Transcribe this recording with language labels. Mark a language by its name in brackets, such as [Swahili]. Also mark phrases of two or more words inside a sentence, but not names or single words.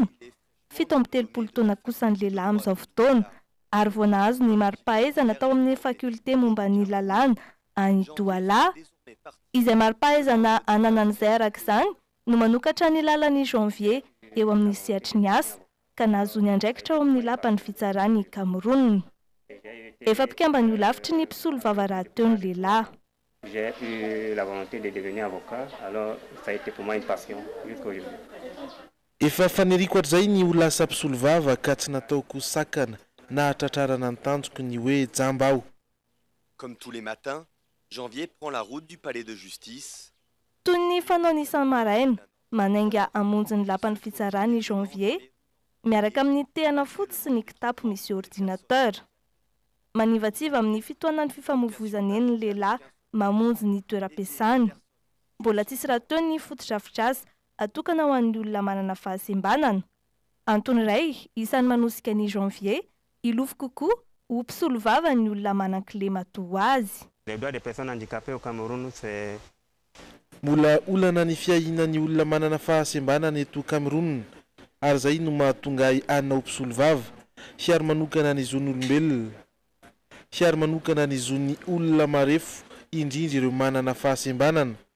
[Malagasy] 17 taona kosa ny lehilahy amin'izao fotoana ary vao nahazo ny mari-pahaizana tao amin'ny fakulté momba ny lalàna any Douala. Izay mari-pahaizana anana an'izay araka izany no manokatra ny lalan'ny Janvier eo amin'ny sehatry ny asa ka nahazo ny andraikitra ao amin'ny lapan'ny fitsarany Cameroun. Efa mpikambany ho lavitry ny mpisolo vava teo ny lehilahy. [French] J'ai eu la volonté de devenir avocat, alors ça a été pour moi une passion jusqu'aujourd'hui. [Malagasy] Efa faneriko hatrizay ny ho lasa mpisolo vava ka tsy nataoko sakana na hatratrarana ny tanjoko ny hoe jamba aho. [French] Comme tous les matins, Janvier prend la route du palais de justice. [Malagasy] Toy ny fanaony isan-maraina, manainga hamonjy ny lapan'ny fitsarany Janvier, miaraka amin'ny tehana fotsy sy ny kitapo misy ordinateur. Manivatsiva amin'ny fitoanany fifamoivoizana eny ny lehilahy mamonjy ny toeram-piasany. Mbola tsisy raha teo ny foto-drafitr'asa atokana ho an'ny olona manana fahasembanana. Antony iray isan'ny manosika ny Janvier, ilofo kokoa ho mpisolo vava ny olona manan-kile matoa azy. [French] Les droits des personnes handicapées au Cameroun, c'est [Malagasy] mbola olana ny fiahinan'ny olona manana fahasembanana eto Cameroun, ary zay no mahatonga anna ho mpisolo vava, hiary manokana ny zon'olombelona, hiary manokana ny zon'ny olona marefo, indrindra ireo manana fahasembanana.